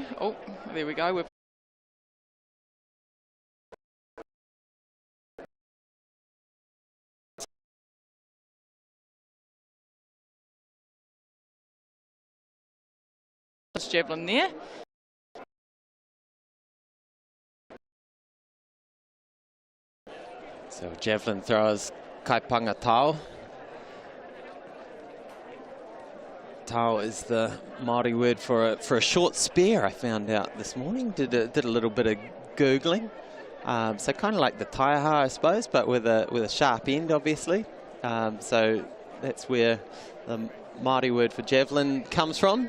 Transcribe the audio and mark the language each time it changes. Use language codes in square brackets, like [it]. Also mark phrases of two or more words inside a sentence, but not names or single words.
[en] Oh, there we go. Javelin there. So javelin throwers [mi] kaipanga tau. [en] Tau is the Māori word for a short spear, I found out this morning. Did a little bit of Googling. So kind of like the taiaha, I suppose, but with a sharp end, obviously. So that's where the Māori word for javelin comes from.